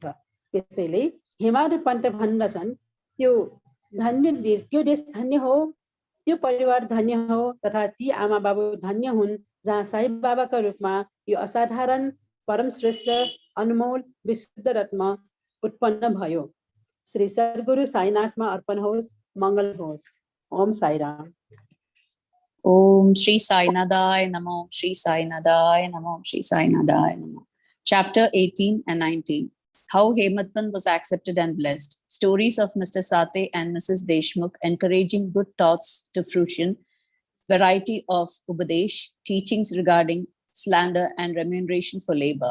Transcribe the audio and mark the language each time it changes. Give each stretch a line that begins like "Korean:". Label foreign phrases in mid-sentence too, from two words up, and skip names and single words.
Nepali: त्यसैले हेमाद पन्त भन्दछन्, त्यो देश धन्य हो, त्यो परिवार धन्य हो तथा ती आमा बाबु धन्य हुन् जहाँ साई बाबाका रूपमा यो असाधारण परम श्रेष्ठ अनमोल विशुद्ध रत्न उत्पन्न भयो। श्री सद्गुरु साईनाथमा अर्पण होस्, मङ्गल होस्। ओम साईराम।
Sanskrit: Om Shri Sainadaya Namo, Shri Sainadaya Namo, Shri Sainadaya Namo.
English: Chapter 18 and 19. How Hemadpant was accepted and blessed. Stories of Mr. Sate and Mrs. Deshmukh encouraging good thoughts to fruition. Variety of Upadesh, teachings regarding slander and remuneration for labor.